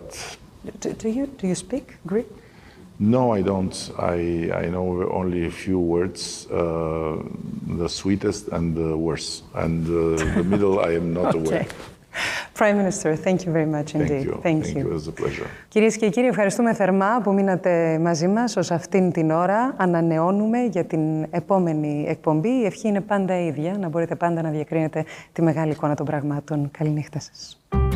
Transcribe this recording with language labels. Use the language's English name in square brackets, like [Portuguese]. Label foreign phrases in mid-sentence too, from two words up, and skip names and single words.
[English] do you speak Greek? No, I don't. I know only a few words, the sweetest and the worst. And the middle, I am not aware. Prime Minister, thank you very much indeed. Thank you. It was a pleasure. [Greek] Κυρίες και κύριοι, ευχαριστούμε θερμά που μείνατε μαζί μας ως αυτήν την ώρα. Ανανεώνουμε για την επόμενη εκπομπή. Η ευχή είναι πάντα ίδια, να μπορείτε πάντα να διακρίνετε τη μεγάλη εικόνα των πραγμάτων. Καληνύχτα σας.